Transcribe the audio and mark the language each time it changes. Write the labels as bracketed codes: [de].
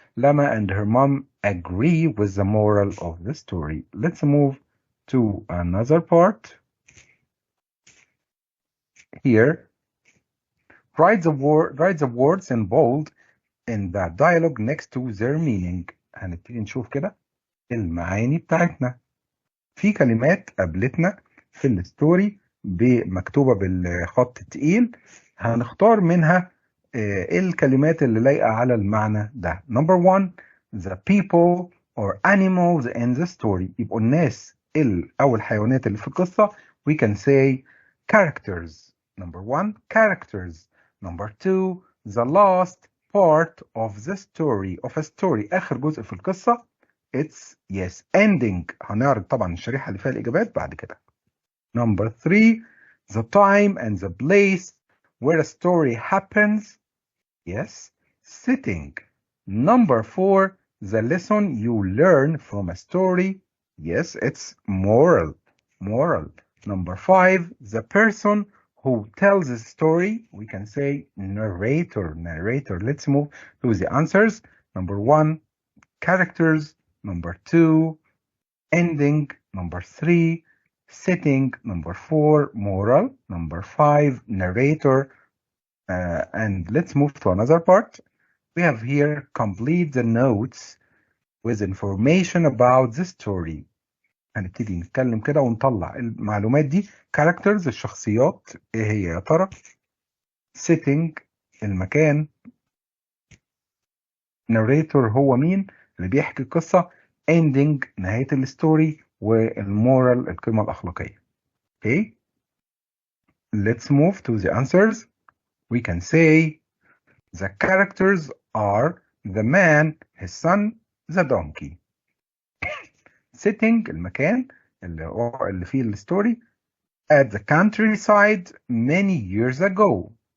[en] Lama and her mom agree with the moral of the story. Let's move to another part. Here, write the words in bold in the dialogue next to their meaning. [ar] هنبتدي نشوف كده المعاني بتاعتنا. في كلمات قابلتنا في الستوري مكتوبة بالخط التقيل، هنختار منها الكلمات اللي لايقة على المعنى ده. [en] Number 1, the people or animals in the story. [ar] يبقوا الناس أو الحيوانات اللي في القصة. [en] We can say characters. Number 1, characters. Number 2, the last part of the story of a story. [ar] آخر جزء في القصة. [en] It's yes ending. [ar] هنعرض طبعا الشريحة اللي فيها الإجابات بعد كده. [en] Number 3, the time and the place where a story happens. Yes, setting. Number 4, the lesson you learn from a story. Yes, it's moral. Number 5, the person who tells the story. We can say narrator. Let's move to the answers. Number 1, characters. Number 2, ending. Number 3, setting. Number 4, moral. Number 5, narrator. And let's move to another part. We have here complete the notes with information about the story. [ar] هنبتدي نتكلم كده ونطلع المعلومات دي. characters الشخصيات ايه هي يا ترى؟ setting المكان. narrator هو مين اللي بيحكي القصة. ending نهاية الستوري. والمورال القيمة الأخلاقية. [en] Okay, let's move to the answers. We can say the characters are the man, his son, the donkey. [ar] setting المكان اللي فيه الستوري. [en] at the countryside many years ago.